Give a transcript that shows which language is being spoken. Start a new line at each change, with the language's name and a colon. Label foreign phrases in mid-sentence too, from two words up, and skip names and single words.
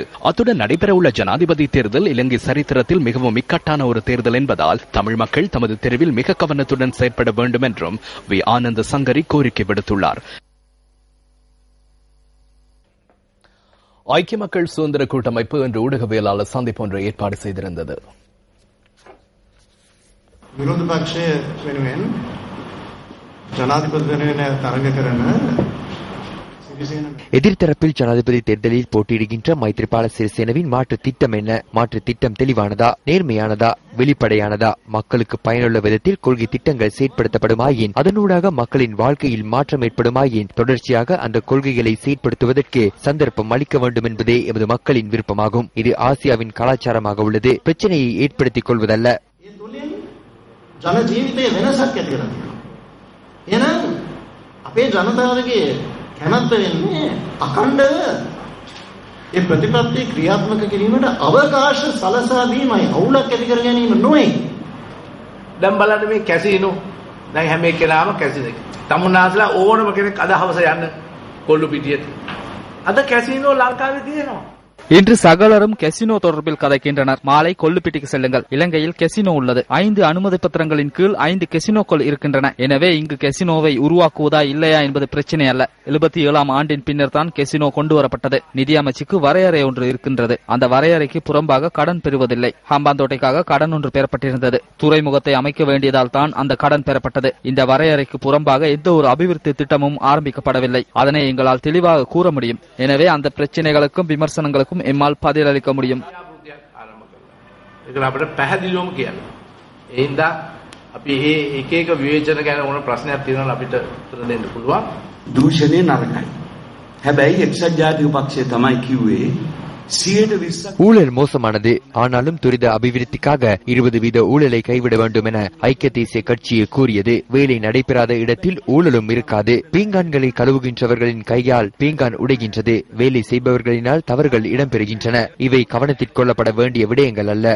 Tamil: அத்துடன் நடைபெறவுள்ள ஜனாதிபதி தேர்தல் இலங்கை சரித்திரத்தில் மிகவும் இக்கட்டான ஒரு தேர்தல் என்பதால் தமிழ் மக்கள் தமது தெருவில் மிக கவனத்துடன் செயற்பட வேண்டும் என்றும் வி. ஆனந்த சங்கரி கோரிக்கை விடுத்துள்ளார். ஐக்கிய மக்கள் சுதந்திர கூட்டமைப்பு இன்று ஊடகவியலாளர் சந்திப்பு ஒன்றை ஏற்பாடு செய்திருந்தது.
Sinhala: විරෝධ පක්ෂය වෙනුවෙන් ජනාධිපති වෙනුවෙන් තරඟ කරන
Tamil: எதிர்த்தரப்பில் ஜனாதிபதி தேர்தலில் போட்டியிடுகின்ற மைத்ரிபால சிறிசேனவின் மாற்று திட்டம் என்ன? மாற்று திட்டம் தெளிவானதா, நேர்மையானதா, வெளிப்படையானதா, மக்களுக்கு பயனுள்ள விதத்தில் கொள்கை திட்டங்கள் செயற்படுத்தப்படுமாயின், அதனூடாக மக்களின் வாழ்க்கையில் மாற்றம் ஏற்படுமாயின், தொடர்ச்சியாக அந்த கொள்கைகளை செயற்படுத்துவதற்கு சந்தர்ப்பம் அளிக்க வேண்டும் என்பதே எமது மக்களின் விருப்பமாகும். இது ஆசியாவின் கலாச்சாரமாக உள்ளது. பிரச்சனையை ஏற்படுத்திக் கொள்வதல்ல.
Sinhala: ජන ජීවිතයේ වෙනසක් ඇති කරගන්න. එහෙනම් අපේ ජනතාවගේ කැමැත්ත වෙන්නේ අඛණ්ඩව ඒ ප්‍රතිපත්ති ක්‍රියාත්මක කිරීමට අවකාශ සලසා දීමයි, අවුලක් ඇති කර ගැනීම නොවේ. දැන් බලන්න මේ කැසිනෝ, දැන් හැම එකලාම කැසිනෝ. තමුන්නාසලා ඕනම කෙනෙක් අද හවස යන්න කොල්ලු පිටියට. අද කැසිනෝ ලංකාවේ තියෙනවා.
Tamil: இன்று சகலரும் கெசினோ தொடர்பில் கதைக்கின்றனர். மாலை கொல்லுப்பிட்டிக்கு செல்லுங்கள். இலங்கையில் கெசினோ உள்ளது. 5 அனுமதி பத்திரங்களின் கீழ் 5 கெசினோக்கள் இருக்கின்றன. எனவே இங்கு கெசினோவை உருவாக்குவதா இல்லையா என்பது பிரச்சனை அல்ல. 77ஆம் ஆண்டின் பின்னர் தான் கெசினோ கொண்டு வரப்பட்டது. நிதி அமைச்சுக்கு வரையறை ஒன்று இருக்கின்றது. அந்த வரையறைக்கு புறம்பாக கடன் பெறுவதில்லை. ஹம்பாந்தோட்டைக்காக கடன் ஒன்று பெறப்பட்டிருந்தது. துறைமுகத்தை அமைக்க வேண்டியதால் தான் அந்த கடன் பெறப்பட்டது. இந்த வரையறைக்கு புறம்பாக எந்த ஒரு அபிவிருத்தி திட்டமும் ஆரம்பிக்கப்படவில்லை. அதனை எங்களால் தெளிவாக கூற முடியும். எனவே அந்த பிரச்சனைகளுக்கும் விமர்சனங்களுக்கும் எம்மால் பதிலளிக்க முடியும்.
Sinhala: අපිට පැහැදිලිවම කියන්න. ඒ හින්දා අපි මේ එක එක විවේචන ගැන ඕන ප්‍රශ්නයක් තියෙනවා අපිට උත්තර දෙන්න පුළුවන්. දූෂණේ නරකයි. හැබැයි එක්සත් ජාතික පක්ෂය තමයි කිව්වේ
Tamil: ஊழல் மோசமானது. ஆனாலும் துரித அபிவிருத்திக்காக 20% ஊழலை கைவிட வேண்டும் என ஐக்கிய தேசிய கட்சியை கூறியது. வேலை நடைபெறாத இடத்தில் ஊழலும் இருக்காது. பீங்கான்களை கழுவுகின்றவர்களின் கையால் பீங்கான் உடைகின்றது. வேலை செய்பவர்களினால் தவறுகள் இடம்பெறுகின்றன. இவை கவனத்தில் கொள்ளப்பட வேண்டிய விடயங்கள் அல்ல.